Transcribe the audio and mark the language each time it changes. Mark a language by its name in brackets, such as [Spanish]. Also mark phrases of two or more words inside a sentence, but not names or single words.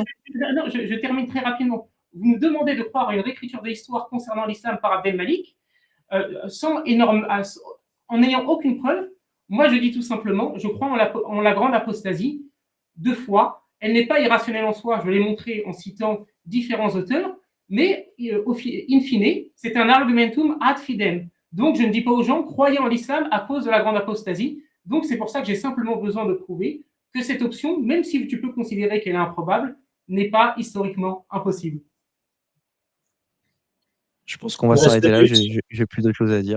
[French] Non, je termine très rapidement. Vous nous demandez de croire à une réécriture de l'histoire concernant l'islam par Abdelmalik, en n'ayant aucune preuve. Moi, je dis tout simplement, je crois en la grande apostasie, de foi. Elle n'est pas irrationnelle en soi, je l'ai montré en citant différents auteurs, mais [Latin] in fine, [French] c'est un [Latin] argumentum ad fidem. [French] Donc, je ne dis pas aux gens, croyez en l'islam à cause de la grande apostasie. Donc, c'est pour ça que j'ai simplement besoin de prouver que cette option, même si tu peux considérer qu'elle est improbable, n'est pas historiquement impossible. Je pense qu'on va s'arrêter là, j'ai plus de choses à dire.